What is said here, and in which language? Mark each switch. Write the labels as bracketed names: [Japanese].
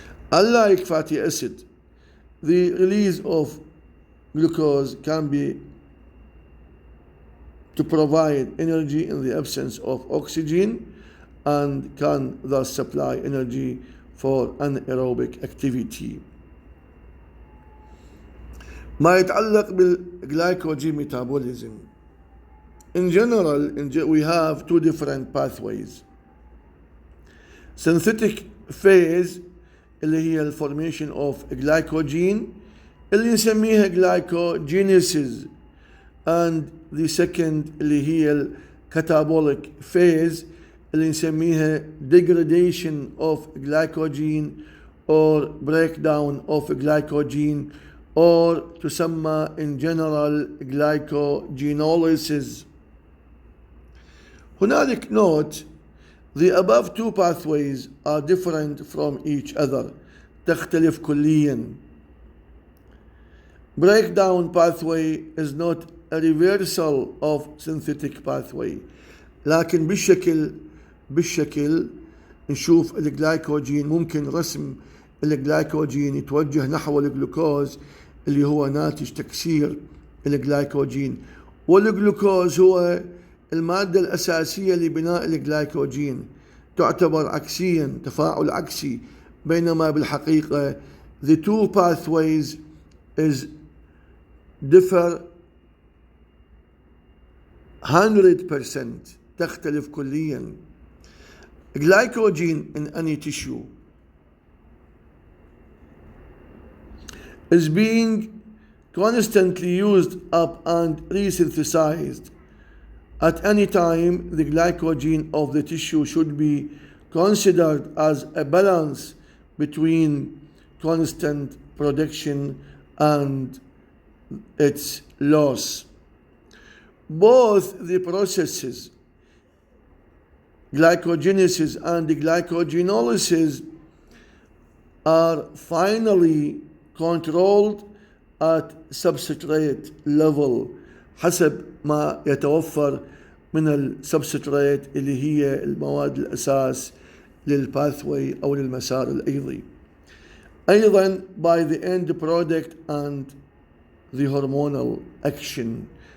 [English] Unlike fatty acid, the release of glucose can be to provide energy in the absence of oxygen and can thus supply energy for anaerobic activity. [Arabic] ما يتعلق بال [English] glycogen metabolism. In general, we have two different pathways. Synthetic phase اللي هي الفورميشن of glycogen [Arabic] اللي نسميها [English] glycogenesis, and the second اللي هي catabolic phase اللي نسميها degradation of glycogen or breakdown of glycogen or [Arabic] تسمى [English] in general glycogenolysis. [Arabic] هنالك [English] note: the above two pathways are different from each other. [Arabic] تختلف كليا. [English] Breakdown pathway is not a reversal of synthetic pathway. [Arabic] لكن بالشكل نشوف الجلايكوجين ممكن رسم الجلايكوجين يتوجه نحو الجلوكوز اللي هو ناتج تكسير الجلايكوجين، والجلوكوز هو المادة الأساسية لبناء الجلايكوجين، تعتبر عكسيا تفاعل عكسي، بينما بالحقيقة [English] the two pathways is differ 100%. [Arabic] تختلف كليا. [English] Glycogen in any tissue is being constantly used up and resynthesized. At any time, the glycogen of the tissue should be considered as a balance between constant production and its loss. Both the processes, glycogenesis and glycogenolysis, are finally controlled at substrate level [Arabic] حسب ما يتوفر من السبستريت اللي هي المواد الأساس للباثوي أو للمسار الأيضي. أيضا [English] by the end product and the hormonal action.